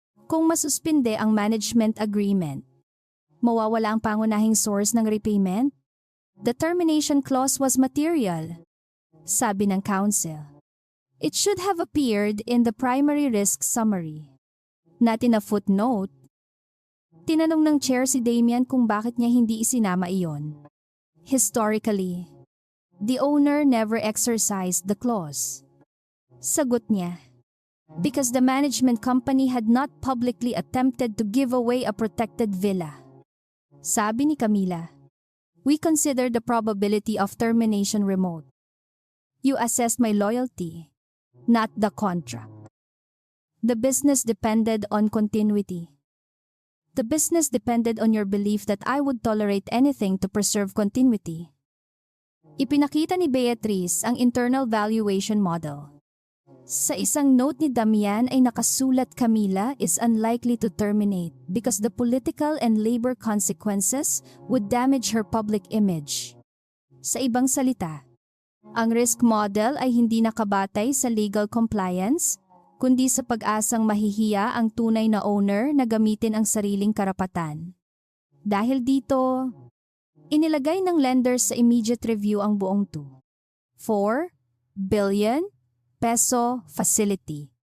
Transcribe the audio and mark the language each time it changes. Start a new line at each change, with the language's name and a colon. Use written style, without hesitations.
Filipino: Kung masuspinde ang management agreement, mawawala ang pangunahing source ng repayment?
English: The termination clause was material,
Filipino: sabi ng council.
English: It should have appeared in the primary risk summary, not in a footnote.
Filipino: Tinanong ng chair si Damian kung bakit niya hindi isinama iyon.
English: Historically, the owner never exercised the clause.
Filipino: Sagot niya,
English: because the management company had not publicly attempted to give away a protected villa.
Filipino: Sabi ni Camila,
English: we consider the probability of termination remote. You assessed my loyalty, not the contract. The business depended on continuity. The business depended on your belief that I would tolerate anything to preserve continuity.
Filipino: Ipinakita ni Beatrice ang internal valuation model. Sa isang note ni Damian ay nakasulat,
English: Camila is unlikely to terminate because the political and labor consequences would damage her public image.
Filipino: Sa ibang salita, ang risk model ay hindi nakabatay sa legal compliance, kundi sa pag-asang mahihiya ang tunay na owner na gamitin ang sariling karapatan. Dahil dito, inilagay ng lenders sa immediate review ang buong 4 billion peso facility.